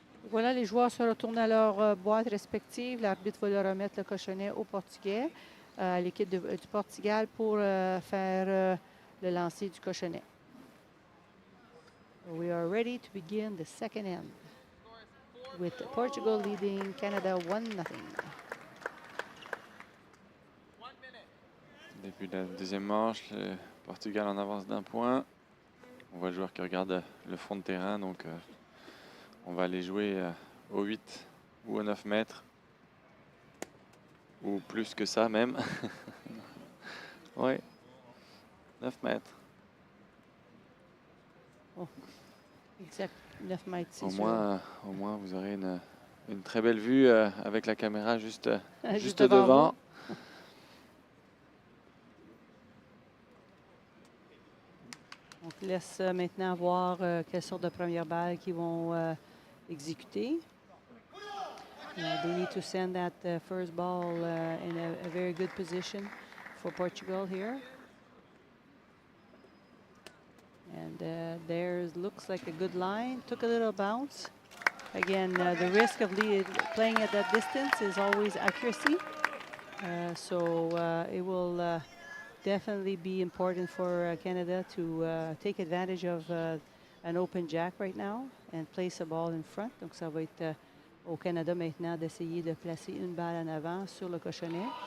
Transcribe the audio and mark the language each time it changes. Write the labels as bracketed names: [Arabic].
[French] Voilà, les joueurs se retournent à leur boîte respective. L'arbitre va leur remettre le cochonnet au Portugais. à l'équipe du Portugal pour faire le lancer du cochonnet. [English] We are ready to begin the second end with Portugal leading Canada 1-0. [French] Début de la deuxième manche, le Portugal en avance d'1 point. On voit le joueur qui regarde le fond de terrain, donc on va aller jouer au 8 ou au 9 mètres. Ou plus que ça même. Oui, 9 mètres. Oh, exact, 9 mètres, c'est Au sûr. moins, vous aurez une très belle vue avec la caméra juste Juste devant. On laisse maintenant voir quelle sorte de première balle qu'ils vont exécuter. [English] They need to send that first ball in a very good position for Portugal here. And there's looks like a good line. Took a little bounce. Again, the risk of playing at that distance is always accuracy. So it will definitely be important for Canada to take advantage of an open jack right now and place a ball in front. [French] Donc ça va être au Canada maintenant d'essayer de placer une balle en avant sur le cochonnet.